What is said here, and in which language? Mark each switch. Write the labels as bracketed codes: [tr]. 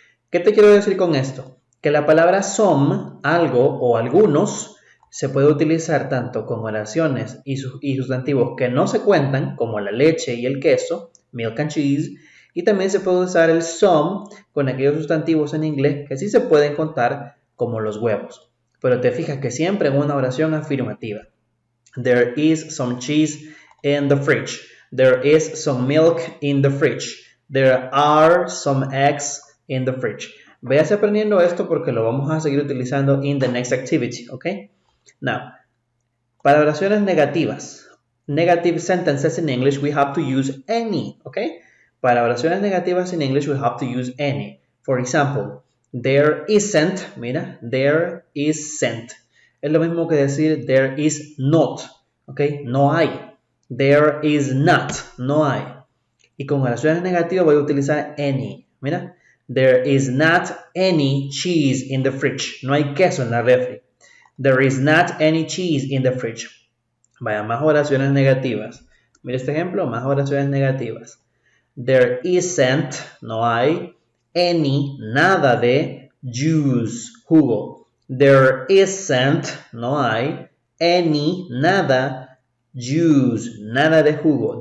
[es] ¿Qué te quiero decir con esto? Que la palabra some, algo o algunos, se puede utilizar tanto con oraciones y sustantivos que no se cuentan, como la leche y el queso, [en] milk and cheese, [es] y también se puede usar el some con aquellos sustantivos en inglés que sí se pueden contar, como los huevos. Pero te fijas que siempre en una oración afirmativa. [en] There is some cheese in the fridge. There is some milk in the fridge. There are some eggs in the fridge. [es] Véase aprendiendo esto porque lo vamos a seguir utilizando [en] in the next activity, [es] ¿ok? [en] Now, [es] para oraciones negativas, [en] negative sentences in English, we have to use any, ¿ok? [es] Para oraciones negativas [en] in English, we have to use any. For example, there isn't, mira, there isn't. [es] Es lo mismo que decir [en] there is not, [es] ¿ok? No hay. [en] There is not, [es] no hay. Y con oraciones negativas voy a utilizar any, mira. [en] There is not any cheese in the fridge. [es] No hay queso en la refri. [en] There is not any cheese in the fridge. [es] Vaya, más oraciones negativas. Mira este ejemplo, más oraciones negativas. [en] There isn't, [es] no hay, any, nada de, juice, jugo. [en] There isn't, [es] no hay, any, nada, juice, nada de jugo.